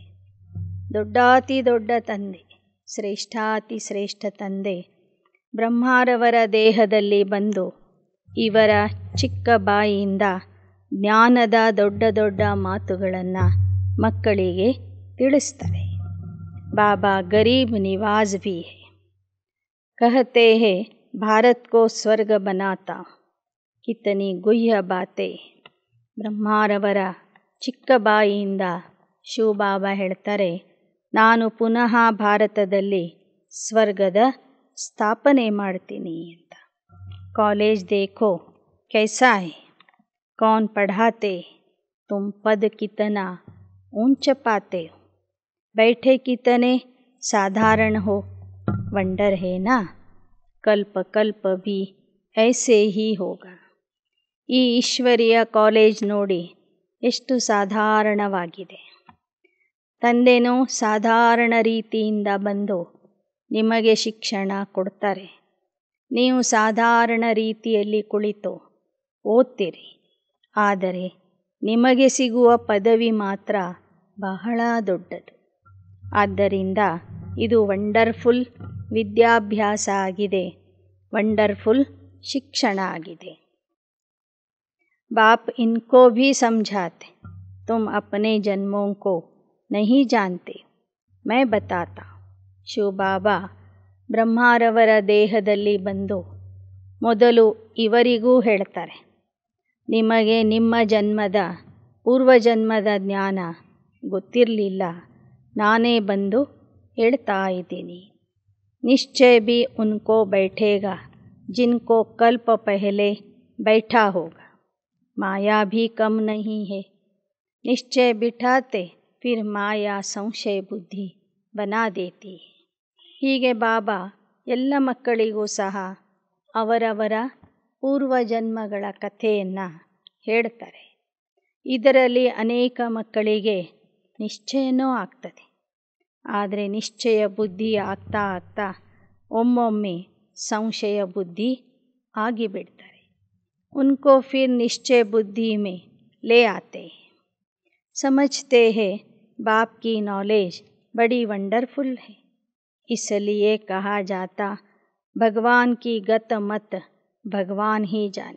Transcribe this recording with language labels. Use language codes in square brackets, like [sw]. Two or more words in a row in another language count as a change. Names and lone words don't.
[kn] ದೊಡ್ಡಾತಿ ದೊಡ್ಡ ತಂದೆ, ಶ್ರೇಷ್ಠಾತಿ ಶ್ರೇಷ್ಠ ತಂದೆ ಬ್ರಹ್ಮಾರವರ ದೇಹದಲ್ಲಿ ಬಂದು ಇವರ ಚಿಕ್ಕ ಬಾಯಿಯಿಂದ ಜ್ಞಾನದ ದೊಡ್ಡ ದೊಡ್ಡ ಮಾತುಗಳನ್ನು ಮಕ್ಕಳಿಗೆ ತಿಳಿಸ್ತಾರೆ. [hi] बाबा गरीब निवाज भी है, कहते हैं भारत को स्वर्ग बनाता, कितनी गुह्य बातें. [kn] ಬ್ರಹ್ಮಾರವರ ಚಿಕ್ಕ ಬಾಯಿಯಿಂದ ಶಿವಬಾಬಾ ಹೇಳ್ತಾರೆ, ನಾನು ಪುನಃ ಭಾರತದಲ್ಲಿ ಸ್ವರ್ಗದ ಸ್ಥಾಪನೆ ಮಾಡ್ತೀನಿ ಅಂತ. [hi] कॉलेज देखो कैसा है, कौन पढ़ाते, तुम पद कितना ऊंच पाते हो, बैठे कितने साधारण हो, वंडर है ना, कल्प कल्प भी ऐसे ही होगा. [kn] ಈ ಈಶ್ವರಿಯ ಕಾಲೇಜ್ ನೋಡಿ ಎಷ್ಟು ಸಾಧಾರಣವಾಗಿದೆ. ತಂದೆನೂ ಸಾಧಾರಣ ರೀತಿಯಿಂದ ಬಂದು ನಿಮಗೆ ಶಿಕ್ಷಣ ಕೊಡ್ತಾರೆ. ನೀವು ಸಾಧಾರಣ ರೀತಿಯಲ್ಲಿ ಕುಳಿತು ಓದ್ತೀರಿ. ಆದರೆ ನಿಮಗೆ ಸಿಗುವ ಪದವಿ ಮಾತ್ರ ಬಹಳ ದೊಡ್ಡದು. ಆದ್ದರಿಂದ ಇದು ವಂಡರ್ಫುಲ್ ವಿದ್ಯಾಭ್ಯಾಸ ಆಗಿದೆ, ವಂಡರ್ಫುಲ್ ಶಿಕ್ಷಣ ಆಗಿದೆ. [hi] बाप इनको भी समझाते, तुम अपने जन्मों को नहीं जानते, मैं बताता. [kn] ಶಿವಬಾಬಾ ಬ್ರಹ್ಮಾರವರ ದೇಹದಲ್ಲಿ ಬಂದು ಮೊದಲು ಇವರಿಗೂ ಹೇಳ್ತಾರೆ, ನಿಮಗೆ ನಿಮ್ಮ ಜನ್ಮದ ಪೂರ್ವಜನ್ಮದ ಜ್ಞಾನ ಗೊತ್ತಿರಲಿಲ್ಲ, ನಾನೇ ಬಂದು ಹೇಳ್ತಾ ಇದ್ದೀನಿ. [hi] ನಿಶ್ಚಯ भी उनको बैठेगा जिनको कल्प पहले बैठा होगा, माया भी कम नहीं है. निश्चय बिठाते फिर माया संशय बुद्धि बना देती है. [kn] ಹೀಗೆ ಬಾಬಾ ಎಲ್ಲ ಮಕ್ಕಳಿಗೂ ಸಹ ಅವರವರ ಪೂರ್ವಜನ್ಮಗಳ ಕಥೆಯನ್ನು ಹೇಳ್ತಾರೆ. ಇದರಲ್ಲಿ ಅನೇಕ ಮಕ್ಕಳಿಗೆ ನಿಶ್ಚಯನೂ ಆಗ್ತದೆ. ಆದರೆ ನಿಶ್ಚಯ ಬುದ್ಧಿ ಆಗ್ತಾ ಆಗ್ತಾ ಒಮ್ಮೊಮ್ಮೆ ಸಂಶಯ ಬುದ್ಧಿ ಆಗಿಬಿಡ್ತಾರೆ. [hi] उनको फिर निश्चय बुद्धि में ले आते हैं. समझते हैं बाप की नॉलेज बड़ी वंडरफुल है, इसलिए कहा जाता भगवान की गत मत भगवान ही जाने.